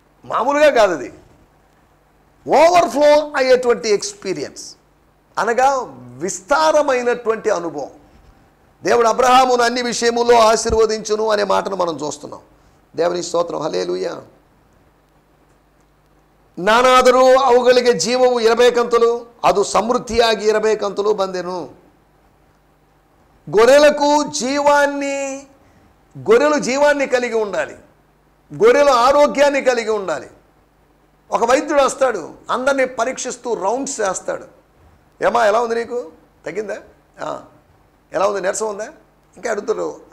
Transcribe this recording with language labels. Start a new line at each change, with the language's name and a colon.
Telugu: మామూలుగా కాదు, అది ఓవర్ఫ్లో అయ్యేటువంటి ఎక్స్పీరియన్స్, అనగా విస్తారమైనటువంటి అనుభవం. దేవుడు అబ్రహామును అన్ని విషయములో ఆశీర్వదించును అనే మాటను మనం చూస్తున్నాం. దేవుని స్తోత్రం, హల్లెలూయా.
Kannada: ನಾನಾದರೂ ಅವುಗಳಿಗೆ ಜೀವವು ಇರಬೇಕಂತಲೂ ಅದು ಸಮೃದ್ಧಿಯಾಗಿ ಇರಬೇಕಂತಲೂ ಬಂದೆನು.
Telugu: గొర్రెలు జీవాన్ని కలిగి ఉండాలి, గొర్రెలు ఆరోగ్యాన్ని కలిగి ఉండాలి. ఒక వైద్యుడు వస్తాడు, అందరినీ పరీక్షిస్తూ రౌండ్స్ చేస్తాడు. ఏమా ఎలా ఉంది, నీకు తగ్గిందా, ఎలా ఉంది, నీరసం ఉందా, ఇంకా అడుగుతాడు.